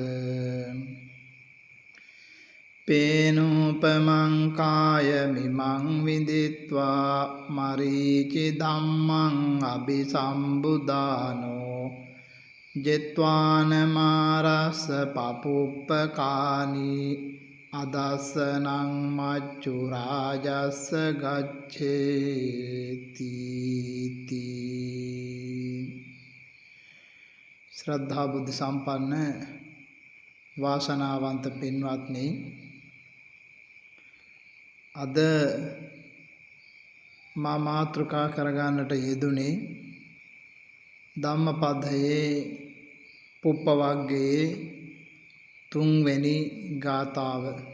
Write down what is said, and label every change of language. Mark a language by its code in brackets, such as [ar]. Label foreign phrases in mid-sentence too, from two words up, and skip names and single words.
[pi] පේනූපමං කාය මිමං විදිත්වා මරීචි ධම්මං අபிසම්බුදානෝ ජෙත්වාන මාරස්ස පපුප්පකානි අදස්සනං මච්චු රාජස්ස ගච්ඡේති. [si] ශ්‍රද්ධා බුද්ධ සම්පන්න වාසනාවන්ත පින්වත්නි, අද මා මාතෘකා කරගන්නට යෙදුනේ ධම්මපදයේ පුප්ප වග්ගයේ 3 වෙනි ගාථාව.